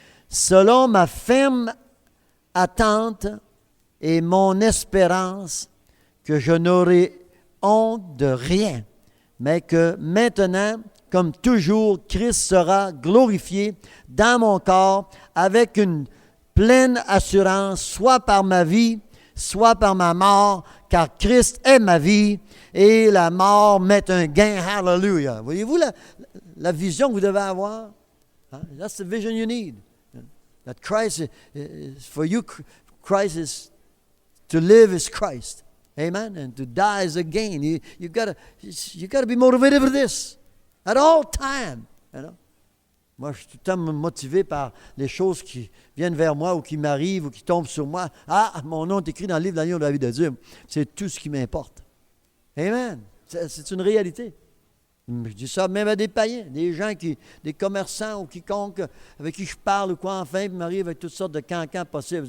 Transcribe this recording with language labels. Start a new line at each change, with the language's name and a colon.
French: Selon ma ferme attente et mon espérance que je n'aurai honte de rien, mais que maintenant, comme toujours, Christ sera glorifié dans mon corps avec une pleine assurance, soit par ma vie, soit par ma mort, car Christ est ma vie et la mort m'est un gain. Hallelujah. Voyez-vous la vision que vous devez avoir? Huh?
English: That's the vision you need. That Christ is for you. Christ is to live is Christ. Amen. And to die is a gain. You gotta be motivated for this at all time. You know?
French: Moi, je suis tout le temps motivé par les choses qui viennent vers moi ou qui m'arrivent ou qui tombent sur moi. Ah, mon nom est écrit dans le livre de l'agneau de la vie de Dieu. C'est tout ce qui m'importe. Amen. C'est une réalité. Je dis ça même à des païens, des commerçants ou quiconque avec qui je parle ou quoi, enfin, puis m'arrive avec toutes sortes de cancans possibles.